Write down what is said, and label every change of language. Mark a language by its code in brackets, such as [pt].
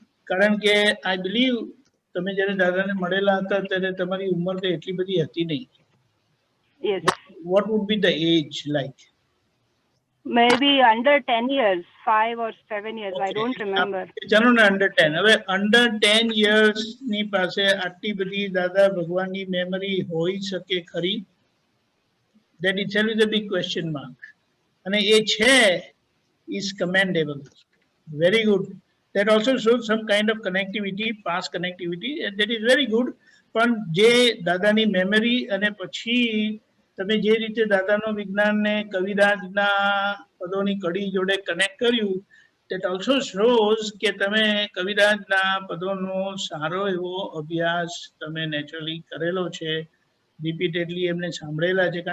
[gu] કારણ કે I believe તમે જ્યારે દાદાને મળેલા હતા ત્યારે તમારી ઉંમર તો એટલી બધી હતી નહીં. [en] What would be the age like? Maybe under 10 years, 5 or 7 years, okay. I don't remember. [gu] ચાલો ને under 10. હવે under 10 years ની પાસે આટલી બધી દાદા ભગવાનની મેમરી હોઈ શકે ખરી? [en] That itself is a big question mark. [gu] અને એ છે is commendable. [en] Very good. That also shows some kind of connectivity, past connectivity, and that is very good. [gu] પણ જે દાદાની મેમરી અને પછી તમે જે રીતે દાદાનો વિજ્ઞાનને કવિરાજના પદોની કડી જોડે કનેક્ટ કર્યું, that also shows કે તમે કવિરાજના પદોનો સારો એવો અભ્યાસ તમે નેચરલી કરેલો છે, રિપીટેડલી એમને સાંભળેલા છે.